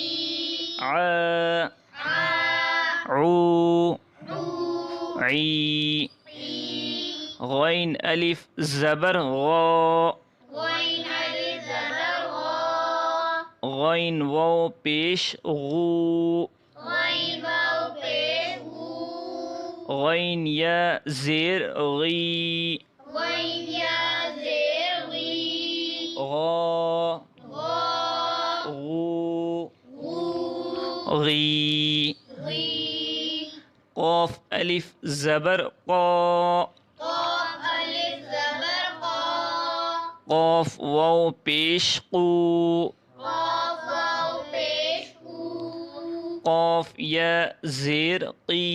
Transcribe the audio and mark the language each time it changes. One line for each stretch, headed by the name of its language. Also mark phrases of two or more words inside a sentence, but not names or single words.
Urdu: ع ع عو عو عی عی غین الف زبر غا غین الف زبر غا غین واو پیش غو غین واو پیش غو غین یا زیر غی غین یا زیر غی غا غا غو غو غی غی قاف الف زبر قا قاف الف زبر قا قاف واو پیش قو قاف واو پیش قو قاف یا زیر قی